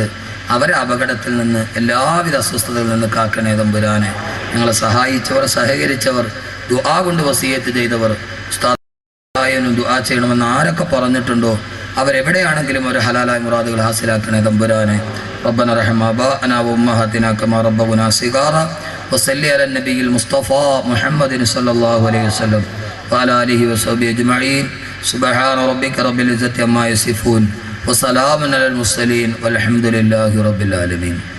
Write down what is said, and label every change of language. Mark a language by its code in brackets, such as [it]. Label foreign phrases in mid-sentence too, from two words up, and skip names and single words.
[ml] അവരെ അപകടത്തിൽ നിന്ന്, എല്ലാവിധ അസ്വസ്ഥതകളിൽ നിന്ന് കാക്കണേ തമ്പുരാനെ. ഞങ്ങളെ സഹായിച്ചവർ, സഹകരിച്ചവർ, ദുആ കൊണ്ട് വസിയത്ത് ചെയ്തവർ, ഉസ്താദിനും ദുആ ചെയ്യണമെന്ന് ആരൊക്കെ പറഞ്ഞിട്ടുണ്ടോ അവരെവിടെയാണെങ്കിലും ഒരു ഹലാലായ മുറാദുകൾ ഹാസിലാക്കണേ തമ്പുരാനെ. [ar] ربنا رحم آباءنا وأمهاتنا كما ربونا صغارا وصل على النبي المصطفى محمد صلى الله عليه وسلم وعلى آله وصحبه أجمعين. سبحان ربك رب العزة عما يصفون وسلام على المرسلين والحمد لله رب العالمين.